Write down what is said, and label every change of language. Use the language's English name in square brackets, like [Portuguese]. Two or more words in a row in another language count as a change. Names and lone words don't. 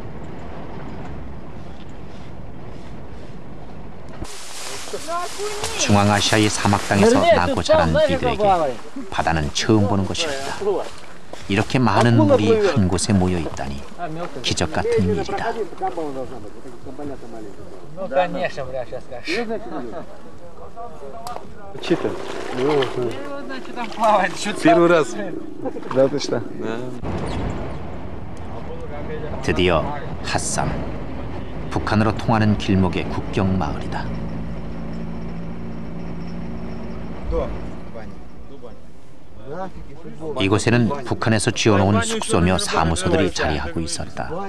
[Korean] 중앙아시아의 사막 땅에서 낳고 자란 이들에게 바다는 처음 보는 것이었다. 이렇게 많은 물이 한 곳에 모여 있다니 기적 같은 일이다. [Russian] Первый раз. Да, точно. [Korean] 드디어 핫삼, 북한으로 통하는 길목의 국경 마을이다. 이곳에는 북한에서 지어놓은 숙소며 사무소들이 자리하고 있었다.